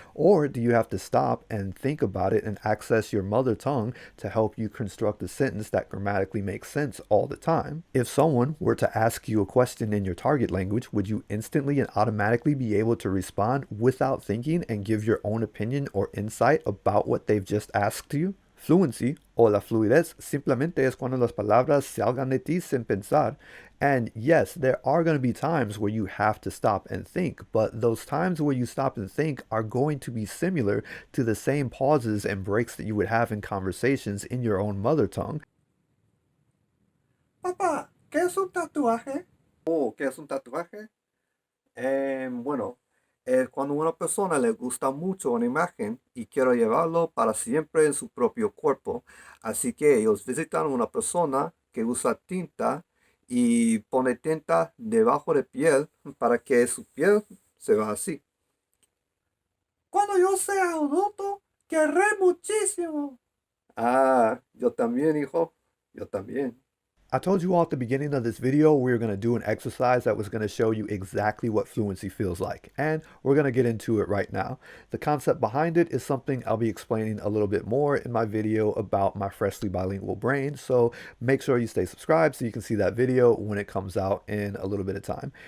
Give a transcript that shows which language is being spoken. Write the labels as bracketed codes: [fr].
[en] Or do you have to stop and think about it and access your mother tongue to help you construct a sentence that grammatically makes sense all the time? If someone were to ask you a question in your target language, would you instantly and automatically be able to respond without thinking and give your own opinion or insight about what they've just asked you? [es] Fluency, o la fluidez, simplemente es cuando las palabras salgan de ti sin pensar. [en] And yes, there are going to be times where you have to stop and think, but those times where you stop and think are going to be similar to the same pauses and breaks that you would have in conversations in your own mother tongue. [es] Papá, ¿qué es un tatuaje? Oh, ¿qué es un tatuaje? Bueno, es cuando una persona le gusta mucho una imagen y quiere llevarlo para siempre en su propio cuerpo. Así que ellos visitan a una persona que usa tinta y pone tinta debajo de piel para que su piel se vea así. Cuando yo sea adulto, querré muchísimo. Ah, yo también, hijo. Yo también. [en] I told you all at the beginning of this video we were going to do an exercise that was going to show you exactly what fluency feels like, and we're going to get into it right now. The concept behind it is something I'll be explaining a little bit more in my video about my freshly bilingual brain, so make sure you stay subscribed so you can see that video when it comes out in a little bit of time.